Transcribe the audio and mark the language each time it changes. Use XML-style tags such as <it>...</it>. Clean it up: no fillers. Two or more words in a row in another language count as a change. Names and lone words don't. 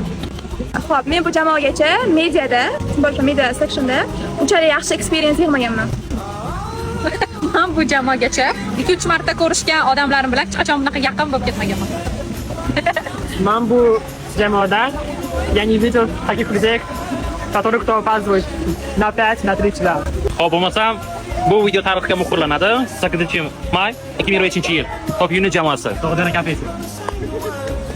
<uz>Xo'p, men bu jamoagacha mediada, boshqa media sectionda unchalik yaxshi experience yig'maganman. Men bu jamoagacha 2-3 marta ko'rishgan odamlarim bilan hech qachon bunaqa yaqin bo'lib ketmaganman. Men bu jamoadan yangi video taklif qilsak,</uz> <ru>который кто опаздывает на 5, на 3 часа.</ru> <uz>Xo'p, bo'lmasam Bu video tarixga muhrlanadi. 8-may 2023-yil. Top Unit jamoasi. Tog'dana kafesi.</uz>